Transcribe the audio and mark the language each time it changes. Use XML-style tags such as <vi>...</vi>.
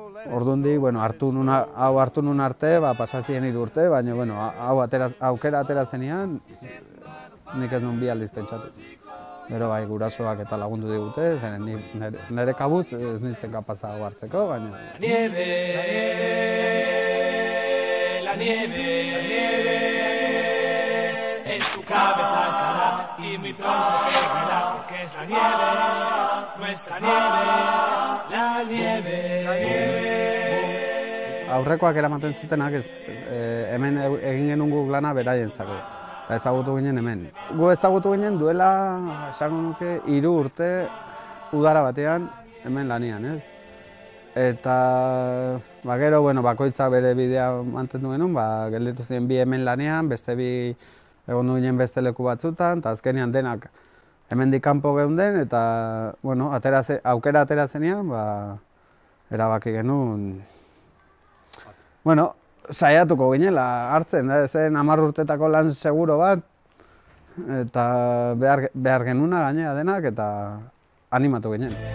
<eu>Ordundik, hau hartu nun arte, pasatzien 3 urte, baina hau aukera atera zenean, nik ez nun 2 aldiz pentsatu. Gero bai, gurasoak eta lagundu digute, nire kabuz ez nintzen kapaza hau hartzeko, baina...</eu> <es>La nieve, en tu cabeza estará y muy pronto se caerá, porque es la nieve, nuestra nieve, la nieve.</es> <eu>Aurrekoak eramaten zutenak, hemen egin genuen guk lana beraientzako. Eta ezagutu ginen hemen. Gu ezagutu ginen duela, esango nuke, 3 urte udara batean hemen lanian, ez? Eta, gero, bakoitza bere bidea mantendu genuen, gelditu ziren 2 hemen lanean, beste 2 egon ginen beste leku batzutan, eta azkenean denak hemendik kanpo geunden, eta, aukera atera zenean, erabaki genuen, saiatuko ginela hartzen, zen 10 urtetako lan seguro bat, eta behar genuna gainera denak, eta animatu ginen.</eu>